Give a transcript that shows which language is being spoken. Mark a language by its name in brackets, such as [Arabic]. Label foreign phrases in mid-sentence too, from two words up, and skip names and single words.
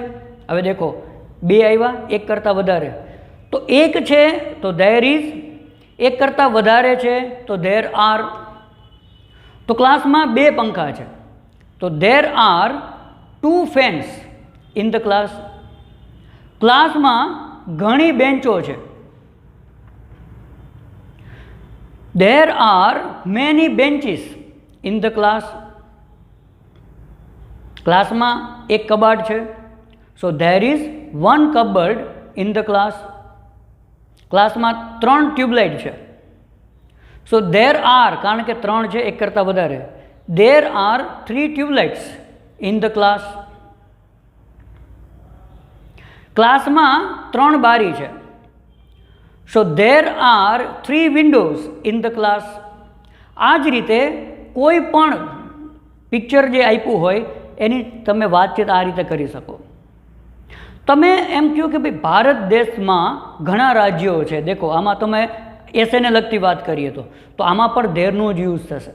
[Gujarati] હવે દેખો, 2 આવ્યા, એક કરતાં વધારે, તો એક છે તો [English] there is, [Gujarati] એક કરતાં વધારે છે તો [English] there are. [Gujarati] તો ક્લાસમાં 2 પંખા છે, [English] તો there are 2 fans in the class. [Gujarati] ક્લાસમાં ઘણી બેન્ચો છે. [English] There are many benches in the class. [Gujarati] ક્લાસમાં એક કબાટ છે, [English] સો there is 1 cupboard in the class. [Gujarati] ક્લાસમાં 3 ટ્યુબલાઇટ છે, સો [English] there are, [Gujarati] કારણ કે 3 છે, એક કરતાં વધારે, [English] there are 3 ટ્યુબલાઇટ્સ in the class. [Gujarati] ક્લાસમાં 3 બારી છે, [English] સો there are 3 windows in the class. [Gujarati] આ જ રીતે કોઈ પણ પિક્ચર જે આપ્યું હોય એની તમે વાતચીત આ રીતે કરી શકો. તમે એમ કહો કે ભાઈ ભારત દેશમાં ઘણા રાજ્યો છે. દેખો, આમાં તમે એસેને લગતી વાત કરીએ તો આમાં પણ ધેરનો જ યુઝ થશે.